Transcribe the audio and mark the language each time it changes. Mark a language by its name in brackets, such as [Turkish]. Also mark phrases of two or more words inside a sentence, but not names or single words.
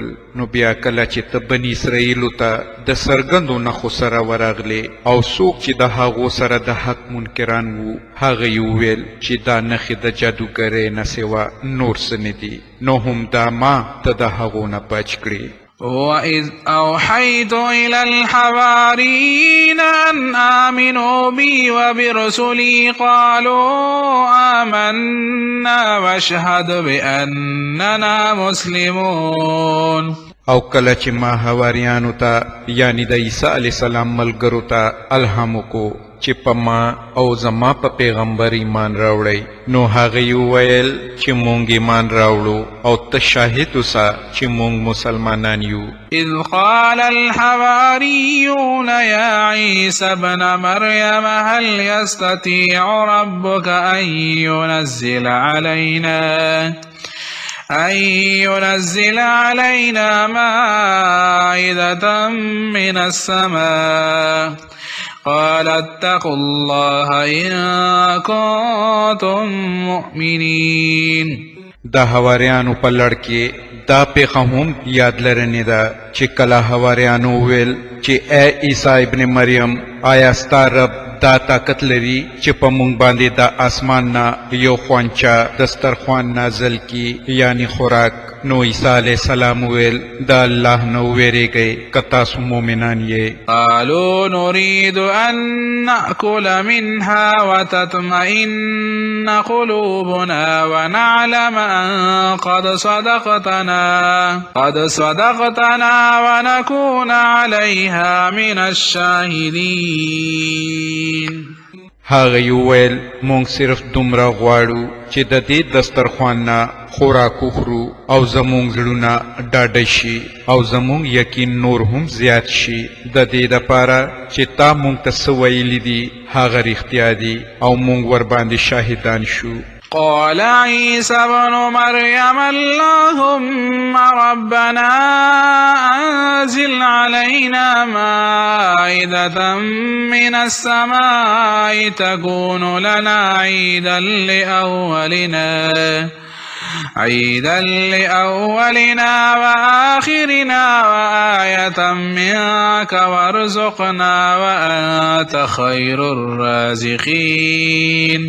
[Pashto] نو بیا کله چې ته بني اسرائیلو ته د څرګندو نښو سره ورغلې او څوک چې د هغو سره د حق منکران وو هغه یې وویل چې دا نښې د جادوګرۍ نه سوا نور څه نه دي، نو هم دا ما ته د هغو نه بچ کړي. [Arabic] وَإِذْ أَوْحَيْتُ إِلَى الْحَوَارِيِّينَ أَنْ آمِنُوا بِي وَبِرُسُلِي قَالُوا آمَنَّا وَاشْهَدْ بِأَنَّنَا مُسْلِمُونَ. [Pashto] او کله چې ما حواریانو ته یعنی د عیسی [Arabic] علیه السلام [Pashto] ملګرو ته الهام وکړو چې په ما او زما په پیغمبر ایمان راوړئ، نو هغوی وویل چې مونږ ایمان راوړو او ته شاهد اوسه چې مونږ مسلمانان یو. [Arabic] إذ قال الحواريون يا عيسى ابن مريم هل يستطيع ربك أن ينزل علينا مائدة من السماء قال اتقوا الله إن كنتم مؤمنين. [Pashto] د حواریانو په لړ کې دا پیښه هم یاد لرنې ده چې کله حواریانو وویل چې ای عیسی ابن مریم آیا ستا رب دا طاقت لري چې په مونږ باندې د اسمان نه یو خوانچه دسترخوان نازل کی یعنی خوراک. نو عیسی [Arabic] علیہ السلام [Pashto] ویل دا الله نو ویریږئ که تاسو مؤمنان یې. [Arabic] قالوا نريد أن نأكل منها وتطمئن قلوبنا ونعلم أن قد صدقتنا ونكون عليها من الشاهدين. [Pashto] هغه ویل مونږ صرف دومره غواړو چې د دې دسترخوان نه خوراک وخورو او زمونږ زړونه ډاډه شي او زمونږ یقین نور هم زیات شي د دې دپاره چې تا مونږ ته څه ویلي دي هغه رښتیا دي او مونږ ورباندې شاهدان شو. [Arabic] قال عيسى ابن مريم اللهم ربنا أنزل علينا مائدة من السماء تكون لنا عيدا لأولنا وآخرنا وآية منك وارزقنا وأنت خير الرازقين.